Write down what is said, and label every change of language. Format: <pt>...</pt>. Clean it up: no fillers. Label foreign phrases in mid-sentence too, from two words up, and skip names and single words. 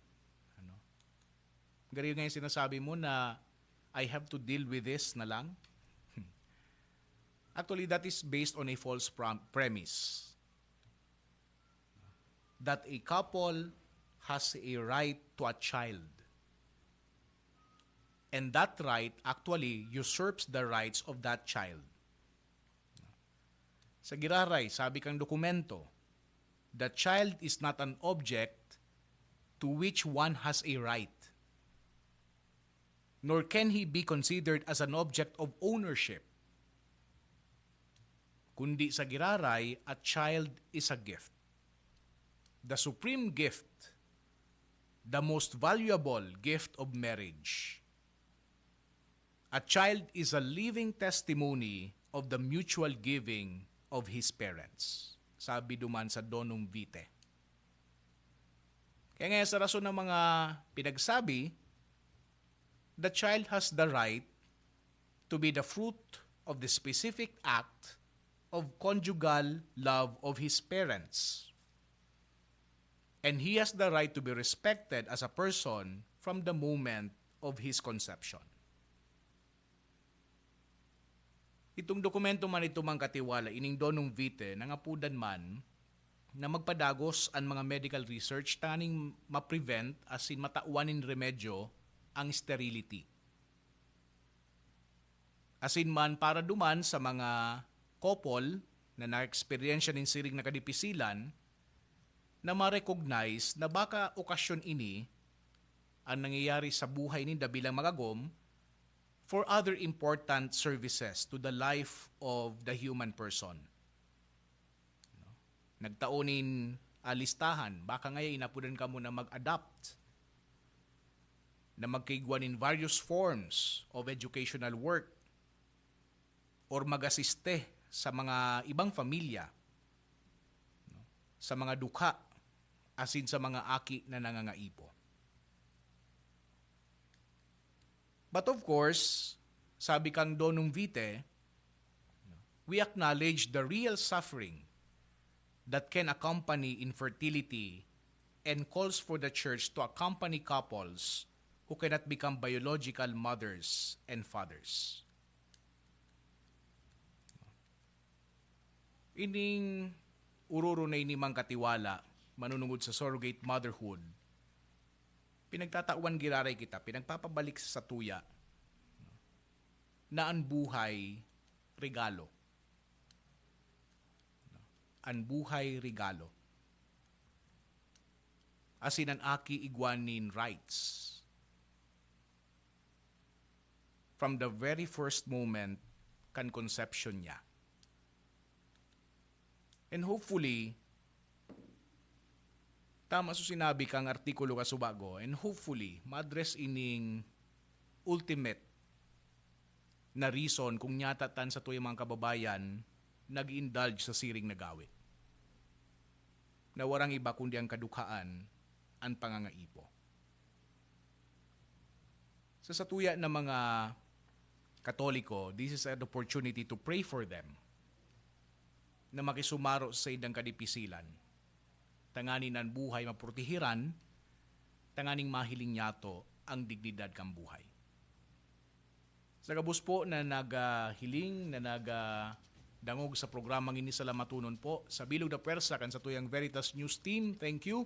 <bik>Ano? Gari nga yung sinasabi mo na</bik> <en>I have to deal with this</en> <bik>na lang.</bik> <en>Actually, that is based on a false premise. That a couple has a right to a child. And that right actually usurps the rights of that child.</en> <bik>Sa Giraray, sabi kang dokumento,</bik> <en>the child is not an object to which one has a right, nor can he be considered as an object of ownership.</en> <bik>Kundi sa Giraray,</bik> <en>a child is a gift. The supreme gift, the most valuable gift of marriage. A child is a living testimony of the mutual giving of his parents.</en> <bik>Sabi duman sa Donum Vitae. Kaya ngayon sa rason ng mga pinagsabi,</bik> <en>the child has the right to be the fruit of the specific act of conjugal love of his parents. And he has the right to be respected as a person from the moment of his conception.</en> <bik>Itong dokumento man ito mang katiwala, ining Donum Vitae, nangapudan man na magpadagos ang mga</bik> <en>medical research</en> <bik>taning ma-prevent as in matauanin remedyo ang sterility. As in man para duman sa mga couple na na-experience ng siring na kadipisilan na ma-recognize na baka okasyon ini ang nangyayari sa buhay ninda bilang magagom</bik> <en>for other important services to the life of the human person.</en> <bik>Nagtaonin listahan, baka ngayon inapunan ka mo na mag-adapt, na magkaigwan</bik> <en>in various forms of educational work,</en> <bik>or mag-asiste sa mga ibang pamilya, sa mga dukha, asin sa mga aki na nangangaipo.</bik> <en>But of course,</en> <bik>sabi kang Donum Vitae,</bik> <en>we acknowledge the real suffering that can accompany infertility and calls for the church to accompany couples who cannot become biological mothers and fathers.</en> <bik>Ining ururo na inimang katiwala, manunungod sa surrogate motherhood, pinagtatawan Giraray kita, pinagpapabalik sa tuya na ang buhay regalo. Ang buhay regalo. Asin ang aki igwanin rights.</bik> <en>From the very first moment kan conception niya. And hopefully,</en> <bik>tama so sinabi kang artikulo ka subago,</bik> <en>and hopefully,</en> <bik>ma-address ining ultimate na reason kung nyatatan sa tuyang mga kababayan nag-indulge sa siring na gawit. Na warang iba kundi ang kadukhaan, ang pangangaipo. Sa tuya ng mga Katoliko,</bik> <en>this is an opportunity to pray for them</en> <bik>na makisumaro sa idang kadipisilan. Tanganin ang buhay mapurtihiran, tanganing mahiling nyato ang dignidad kang buhay. Sa kabus po na nagahiling, na nagadangog sa programang ini sa lamatunon po, sa Bilog na Pwersa kan sa tuyang Veritas News Team,</bik> <en>thank you.</en>